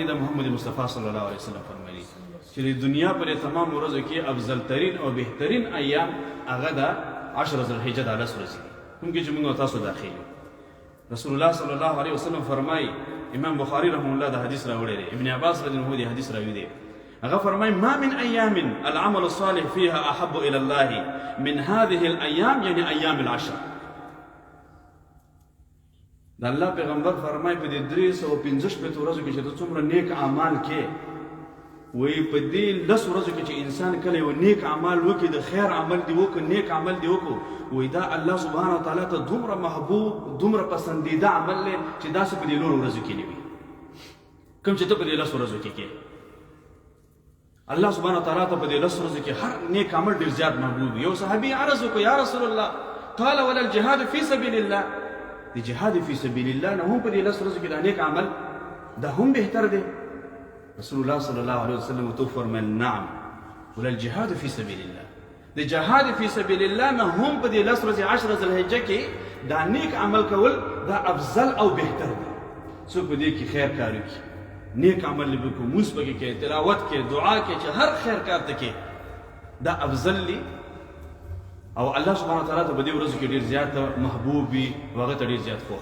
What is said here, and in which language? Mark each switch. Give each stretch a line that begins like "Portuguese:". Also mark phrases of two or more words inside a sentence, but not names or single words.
Pashto: د محمد مصطفی
Arabic: صلی الله علیه وسلم
Pashto: فرمایلی چې د دنیا په تمام ورځو کې افضل ترین او بهترین ایام هغه د 10 ذوالحجې د 10 ورځې دي. کوم کې چې موږ تاسو داخل یو. رسول الله
Arabic: صلی الله علیه وسلم
Pashto: فرمایي، امام بخاری
Arabic: رحمه الله
Pashto: دا حدیث راوړی دی، ابن عباس
Arabic: رضی الله عنه
Pashto: حدیث راوړی دی. هغه فرمایي
Arabic: ما من ایام العمل الصالح فيها احب الى الله من هذه الايام يعني ايام العشر.
Pashto: د الله پیغمبر فرمایي په دې 315 ورځو کې چې څومره نیک اعمال کې وی په دې 10 ورځو کې چې انسان کله یو نیک عمل وکړي، د خیر عمل دی وکړي، نیک عمل دی وکړي، وی دا
Arabic: الله سبحانه وتعالی
Pashto: ته دومره محبوب، دومره پسندیده عمل دی چې داسې په دې نور ورځو کې نه وي کوم چې ته په دې 10 ورځو کې کې.
Arabic: الله سبحانه وتعالی
Pashto: ته په دې 10 ورځو کې هر نیک عمل ډیر زیات محبوب. یو صحابي عرض وکړ
Arabic: یا رسول الله قال ولا الجهاد فی سبیل الله.
Pashto: د جهاد
Arabic: فی سبیل الله
Pashto: نه هم په دې 10 ورځو کې دا نیک عمل دا هم بهتر دی. رسول الله
Arabic: صلی الله علیه وسلم
Pashto: تو فرمایل
Arabic: نعم ولا الجهاد فی سبیل الله،
Pashto: د جهاد
Arabic: فی سبیل الله
Pashto: نه هم په دې 10 ورځې 10 ذوالحجه کې دا نیک عمل کول دا افضل او بهتر دی. څوک په دې کې خیر کار وکړي، نیک عمل وکړي، موږ پکې کې تلاوت کې دعا کې چې هر خیر کار ته کې دا افضل دی او
Arabic: الله سبحانه وتعالی
Pashto: ته په دې ورځو کې ډېر زیات محبوب وي او هغه ته ډېر زیات خوښ.